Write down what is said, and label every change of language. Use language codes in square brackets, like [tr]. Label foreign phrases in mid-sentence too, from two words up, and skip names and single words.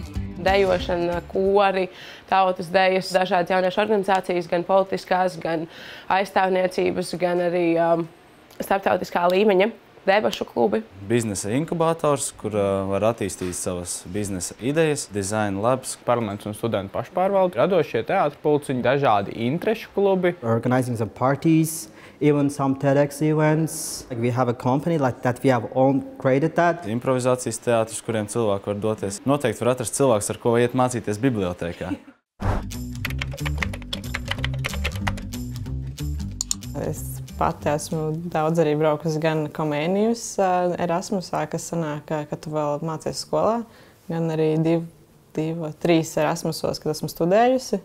[lv] Dejošana, kori, tautas dejas, dažādas jauniešu organizācijas, gan politiskās, gan aizstāvniecības, gan arī starptautiskā līmeņa debašu klubi. Biznesa inkubators, kur var attīstīt savas biznesa idejas, [en] design labs, [lv] parlaments un studentu pašpārvalde, radošie teātri pulciņi, dažādi interešu klubi. [en] Organizing some parties. Even some TEDx events. Like we have a company like that we have own created that. [lv] Improvizācijas teātris, kuriem cilvēki var doties. Noteikti var atrast cilvēks, ar ko iet mācīties bibliotēkā. Es pati esmu daudz arī braukusi gan Comenius Erasmusā, kas sanāk, ka tu vēl mācies skolā, gan arī 3 Erasmusos, kad esmu studējusi.